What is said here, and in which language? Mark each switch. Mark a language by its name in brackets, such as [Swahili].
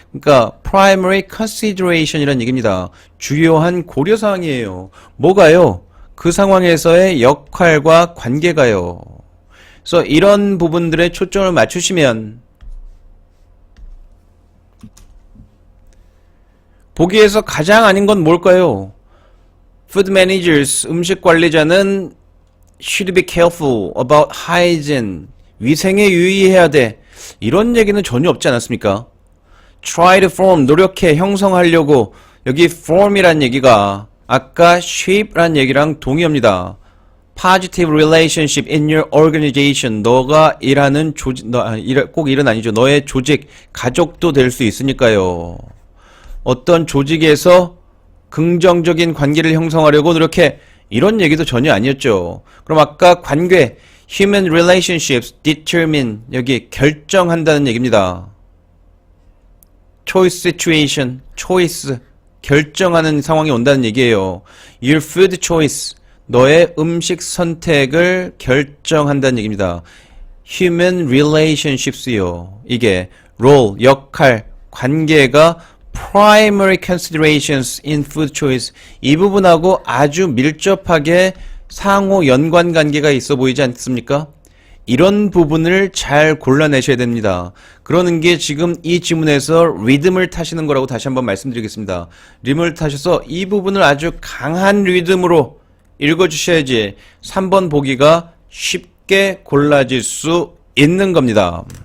[Korean] 그러니까 [English] primary consideration [Korean] 이라는 얘기입니다. 주요한 고려사항이에요. 뭐가요? 그 상황에서의 역할과 관계가요. 그래서 이런 부분들에 초점을 맞추시면 보기에서 가장 아닌 건 뭘까요? [English] Food managers, [Korean] 음식 관리자는 [English] should be careful about hygiene. [Korean] 위생에 유의해야 돼. 이런 얘기는 전혀 없지 않았습니까? [English] Try to form, [Korean] 노력해, 형성하려고. 여기 form이란 얘기가 아까 shape란 얘기랑 동의합니다. [English] Positive relationship in your organization. [Korean] 너가 일하는 조직, 꼭 일은 아니죠. 너의 조직, 가족도 될 수 있으니까요. 어떤 조직에서 긍정적인 관계를 형성하려고 노력해. 이런 얘기도 전혀 아니었죠. 그럼 아까 관계, [English] human relationships determine, [Korean] 여기 결정한다는 얘기입니다. [English] choice situation, [Korean] choice, 결정하는 상황이 온다는 얘기예요. [English] your food choice, [Korean] 너의 음식 선택을 결정한다는 얘기입니다. [English] human relationships요. 이게 role, [Korean] 역할, 관계가 [English] primary considerations in food choice. [Korean] 이 부분하고 아주 밀접하게 상호 연관 관계가 있어 보이지 않습니까? 이런 부분을 잘 골라내셔야 됩니다. 그러는 게 지금 이 지문에서 리듬을 타시는 거라고 다시 한번 말씀드리겠습니다. 리듬을 타셔서 이 부분을 아주 강한 리듬으로 읽어주셔야지 3번 보기가 쉽게 골라질 수 있는 겁니다.